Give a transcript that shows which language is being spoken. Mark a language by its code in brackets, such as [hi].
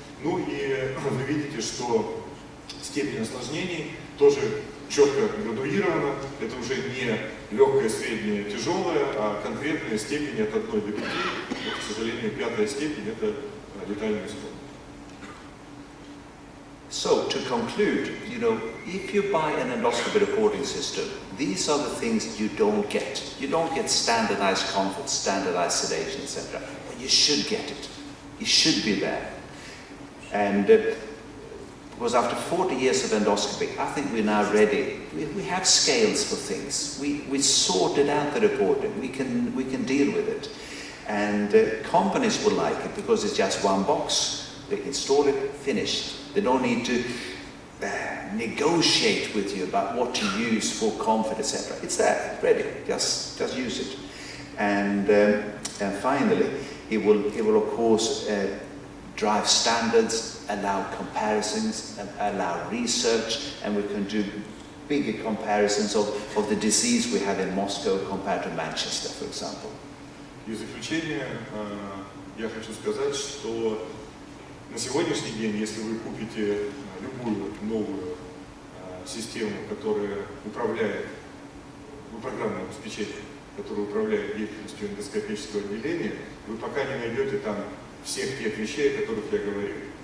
[ru] Ну и вы видите, что степень осложнений тоже четко градуирована. Это уже не легкая, средняя, тяжелая, а конкретная степень от 1 до 5. Вот, к сожалению, 5-я степень – это летальный исход. [en] So, to conclude, if you buy an endoscopy recording system, these are the things you don't get. You don't get standardized comfort, standardized sedation, etc. But you should get it. It should be there. And because after 40 years of endoscopy, I think we're now ready. We have scales for things. We sorted out the reporting. We can deal with it. And companies will like it because it's just one box. They install it, finished. They don't need to negotiate with you about what to use for comfort, etc. It's there, ready. Just use it. And finally, it will of course drive standards, allow comparisons, allow research, and we can do bigger comparisons of the disease we have in Moscow compared to Manchester, for example. [ru] И в заключение я хочу сказать, что на сегодняшний день, если вы купите любую новую систему, которая управляет, программное обеспечение, которое управляет деятельностью эндоскопического отделения, вы пока не найдете там всех тех вещей, о которых я говорил.